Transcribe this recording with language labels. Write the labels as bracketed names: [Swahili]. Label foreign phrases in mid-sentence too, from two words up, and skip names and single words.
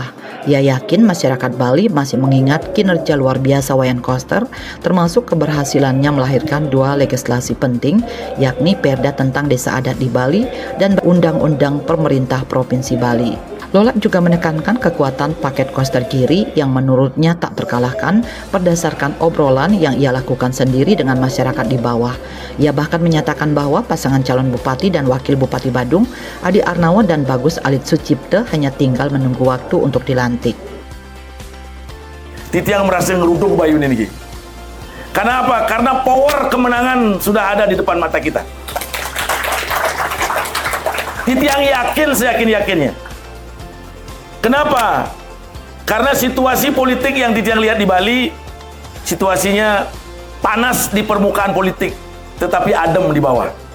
[Indonesian] Ia yakin masyarakat Bali masih mengingat kinerja luar biasa Wayan Koster, termasuk keberhasilannya melahirkan 2 legislasi penting, yakni Perda tentang Desa Adat di Bali dan Undang-Undang Pemerintah Provinsi Bali. Lolak juga menekankan kekuatan paket Koster Giri yang menurutnya tak terkalahkan berdasarkan obrolan yang ia lakukan sendiri dengan masyarakat di bawah. Ia bahkan menyatakan bahwa pasangan calon bupati dan wakil bupati Badung, Adi Arnawa dan Bagus Alit Sucipte hanya tinggal menunggu waktu untuk dilantik. Titiang merasa [Balinese] ngeruduk Bayun [Indonesian] ini. Kenapa? Karena power kemenangan sudah ada di depan mata kita. Titiang yakin, seyakin-yakinnya. Kenapa? Karena situasi politik yang Titiang lihat di Bali, situasinya panas di permukaan politik, tetapi adem di bawah.